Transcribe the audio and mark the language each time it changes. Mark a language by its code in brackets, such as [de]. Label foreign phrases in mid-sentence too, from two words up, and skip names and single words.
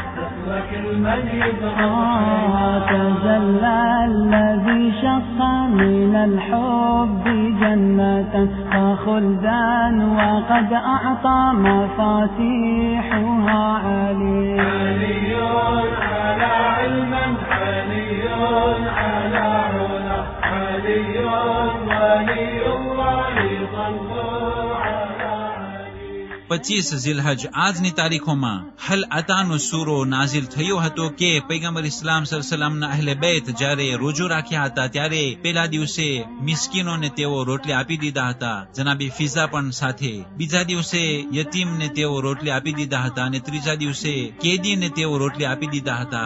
[ar] تجلى الذي شق من الحب جنة فخلدا وقد أعطى مفاتيحها علي على علم علي على علا علي ولي الله صلوا على [gu] 25 ઝિલહજ આજની તારીખોમાં હલ અતાનો સૂરો નાઝિલ થયો હતો કે પૈગંબર ઇસ્લામ [ar] صلى الله عليه وسلم [gu] અહલે બેત જ્યારે રોજો રાખ્યા હતા ત્યારે પહેલા દિવસે મિસ્કીનોને તેઓ રોટલી આપી દીધા હતા, જનાબી ફિઝા પણ સાથે. બીજા દિવસે યતીમને તેઓ રોટલી આપી દીધા હતા અને ત્રીજા દિવસે કેદીને તેઓ રોટલી આપી દીધા હતા.